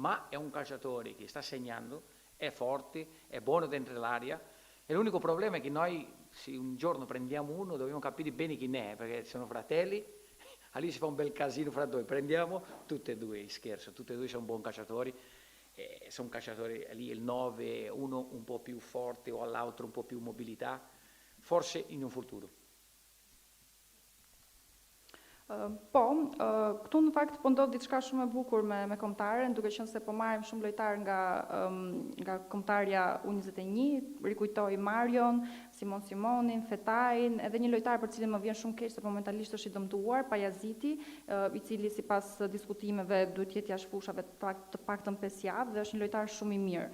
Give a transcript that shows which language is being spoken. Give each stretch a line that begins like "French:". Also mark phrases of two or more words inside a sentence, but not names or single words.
Italian: è un calciatore che sta segnando, è forte, è buono dentro l'area, e l'unico problema è che noi, se un giorno prendiamo uno, dobbiamo capire bene chi ne è, perché sono fratelli, lì si fa un bel casino fra due, prendiamo tutti e due, scherzo, tutti e due sono buoni calciatori, sono calciatori lì, il 9, uno un po' più forte o all'altro un po' più mobilità, forse in un futuro.
Albanian: Po, këtu në fakt po ndodh diçka shumë e bukur me kombëtaren, duke qenë se po marrim shumë lojtar nga kombëtarja U21, rikujtoj Marion, Simon Simonin, Fetajin, edhe një lojtar për cilin më vjen shumë keq se momentalisht është i dëmtuar, Pajaziti, i cili sipas diskutimeve duhet jetë jashtë fushave të paktën 5 javë dhe është një lojtar shumë i mirë.